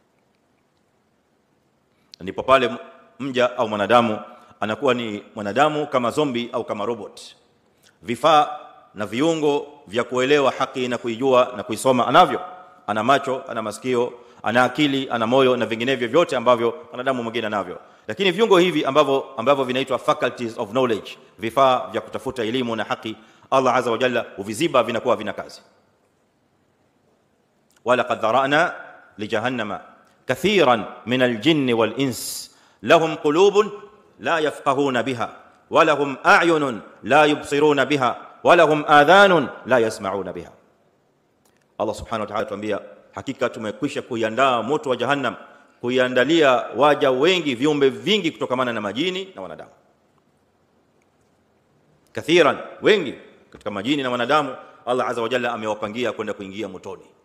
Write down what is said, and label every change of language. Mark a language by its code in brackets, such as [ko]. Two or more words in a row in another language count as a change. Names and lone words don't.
[sw] Ndipo pale mja au mwanadamu anakuwa ni mwanadamu kama zombie au kama robot. Vifaa na viungo vya kuelewa haki na kuijua na kuisoma anavyo, ana macho, ana masikio, ana akili, ana moyo na vinginevyo vyote ambavyo wanadamu mwingine anavyo. Lakini viungo hivi ambavyo vinaitwa [en] faculties of knowledge, [sw] vifaa vya kutafuta elimu na haki, [ar] الله عز وجل [sw] uviziba, vinakuwa vina kazi. [ar] ولقد ذرأنا لجهنم كثيرا من الجن والإنس لهم قلوب لا يفقهون بها ولهم أعين لا يبصرون بها ولهم آذان لا يسمعون بها. الله سبحانه وتعالى [sw] tuambia, hakika tumekwisha kuiandaa moto wa jahannam, kuiandalia waja wengi, viumbe vingi kutokamana na majini na wanadamu. Kathiran, wengi katika majini na wanadamu, [ar] الله عز وجل [sw] amewapangia kwenda kuingia motoni.